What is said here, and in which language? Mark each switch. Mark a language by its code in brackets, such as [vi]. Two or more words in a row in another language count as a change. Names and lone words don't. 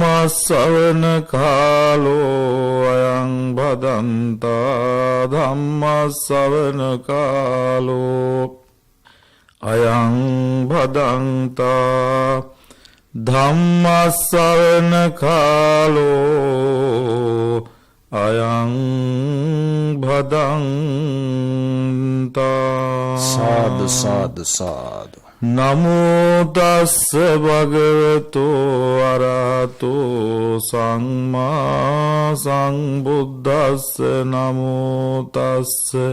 [pi] ශ්‍රවණ කාලෝ අයං භදන්තා ධම්ම ශ්‍රවණ කාලෝ අයං භදන්තා ධම්ම ශ්‍රවණ කාලෝ අයං භදන්තා සාදු සාදු සාදු නමෝ තස්ස භගවතෝ අරහතෝ සම්මා සම්බුද්දස්ස නමෝ තස්ස